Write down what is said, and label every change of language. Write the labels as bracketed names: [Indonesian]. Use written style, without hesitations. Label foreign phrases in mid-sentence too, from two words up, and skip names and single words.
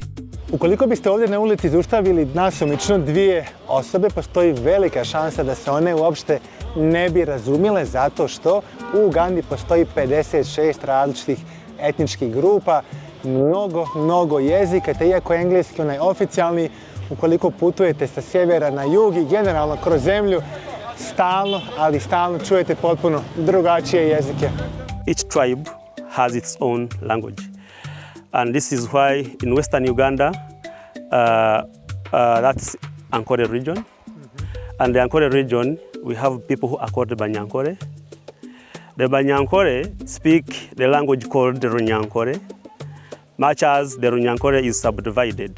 [Bosnian] Ukoliko biste ovdje na ulici zaustavili nasumično dvije osobe, postoji velika šansa da se one uopšte ne bi razumjele, zato što u Ugandi postoji 56 različitih etničkih grupa, mnogo jezika, te iako je engleski onaj oficijalni, ukoliko putujete sa sjevera na jug i generalno kroz zemlju, stalno čujete potpuno drugačije jezike. [English] Each tribe has its own language. And this is why in western Uganda, that's Ankole region. And the Ankole region, we have people who are called the Banyankole. The Banyankole speak the language called the Runyankole, much as the Runyankole is subdivided.